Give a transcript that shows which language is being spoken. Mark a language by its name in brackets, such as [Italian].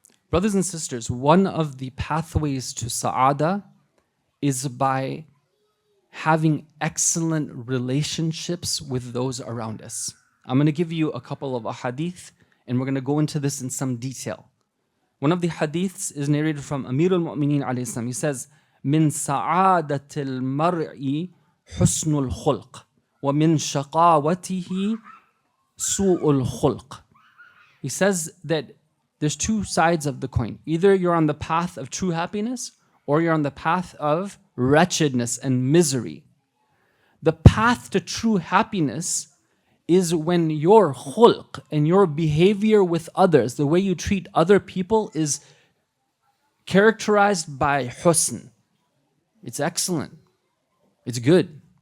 [English] Brothers and sisters, one of the pathways to Saʿādah is by having excellent relationships with those around us. I'm going to give you a couple of ahadith, and we're going to go into this in some detail. One of the hadiths is narrated from Amir al-Mu'mineen alayhi salam. He says, [Arabic] من سعادة المرء حسن الخلق ومن شقاوته سوء الخلق. [English] He says that there's two sides of the coin. Either you're on the path of true happiness or you're on the path of wretchedness and misery. The path to true happiness is when your khulq and your behavior with others, the way you treat other people, is characterized by husn. It's excellent. It's good.